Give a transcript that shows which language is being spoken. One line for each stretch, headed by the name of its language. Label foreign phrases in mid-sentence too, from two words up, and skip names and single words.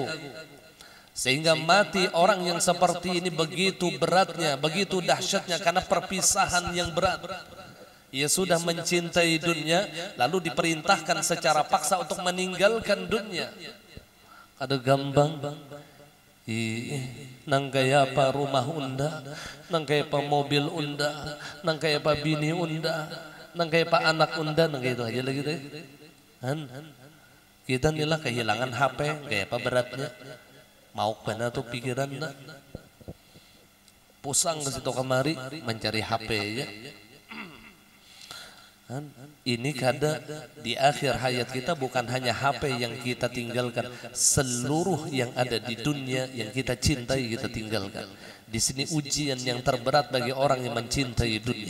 Indonesian: Sehingga mati orang yang seperti ini begitu beratnya, begitu dahsyatnya, karena perpisahan yang berat. Ia sudah mencintai dunia, lalu diperintahkan secara paksa untuk meninggalkan dunia.
Banjar: Ada gambang, nang kaya apa rumah unda, nang kaya apa mobil unda, nang kaya apa bini unda, nang kaya apa anak unda, nang kaya itu aja lagi deh.
Indonesian: Kita inilah kehilangan HP, kayak apa beratnya. Mau kena tuh pikiran dah. Pusang ke situ kemari mencari HP ya. Ini kada di akhir hayat kita bukan hanya HP yang kita tinggalkan, seluruh yang ada di dunia yang kita cintai kita tinggalkan. Di sini ujian yang terberat bagi orang yang mencintai dunia.